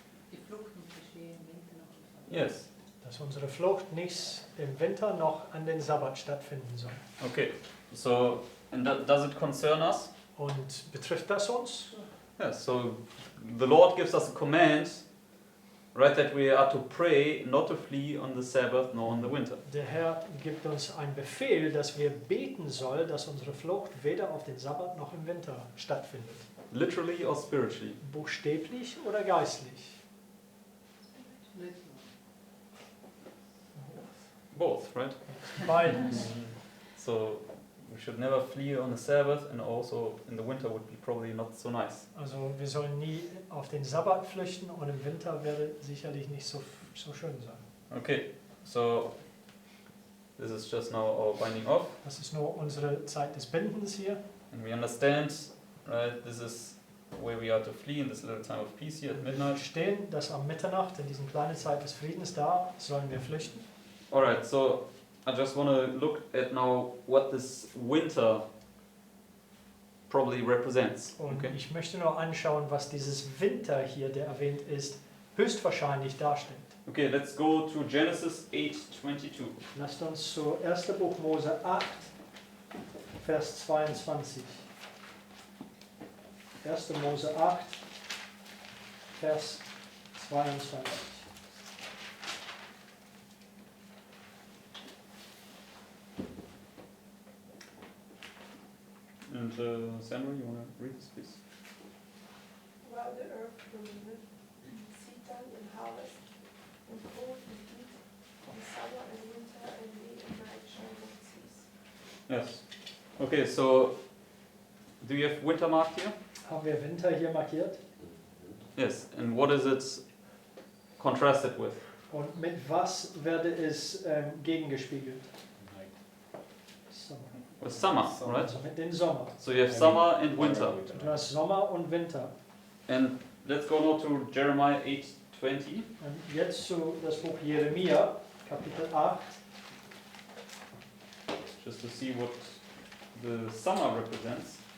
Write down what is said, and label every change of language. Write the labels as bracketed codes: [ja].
[de] Die Fluchten geschehen im Winter noch im Sommer. [en] Yes. [de] Dass unsere Flucht nicht im Winter noch an den Sabbat stattfinden soll. [en] Okay. So, and does it concern us? [de] Und betrifft das uns? [en] Yes. So, the Lord gives us a command, right, that we are to pray, not to flee on the Sabbath nor in the winter. [de] Der Herr gibt uns einen Befehl, dass wir beten sollen, dass unsere Flucht weder auf den Sabbat noch im Winter stattfindet. [en] Literally or spiritually? [de] Buchstäblich oder geistlich? [en] Both, right? [de] Beides. [en] So, we should never flee on the Sabbath, and also in the winter would be probably not so nice. [de] Also wir sollen nie auf den Sabbat flüchten und im Winter werde sicherlich nicht so schön sein. [en] Okay, so this is just now our binding off, [de] Das ist nur unsere Zeit des Bindens hier. [en] and we understand, right, this is where we are to flee in this little time of peace here at [de] Wir [en] midnight. [de] verstehen, dass am Mitternacht, in dieser kleinen Zeit des Friedens da, sollen wir flüchten. [en] Alright, so I just want to look at now what this winter probably represents. [de] Und [en] Okay. [de] ich möchte nur anschauen, was dieses Winter hier, der erwähnt ist, höchstwahrscheinlich darstellt. [en] Okay, let's go to Genesis 8:22. [de] Lasst uns zu 1. Buch Mose 8, Vers 22. 1. Mose 8, Vers 22. [en] And Sandra, you want to read this, please? While the earth believeth, seed time and harvest, and cold and heat, and summer and winter, and day and night shall not cease. Yes. Okay, so do you have winter marked here? [de] Haben wir Winter hier markiert? [en] Yes. And what is it contrasted with? [de] Und mit was werde es gegengespiegelt? Sommer. [en] With summer, right? [de] Also mit dem Sommer. [en] So you have summer and winter. [de] Du hast Sommer und Winter. [en] And let's go now to Jeremiah 8:20. [de] Und jetzt zu das Buch Jeremia, Kapitel 8. [en] Just to see what the summer represents.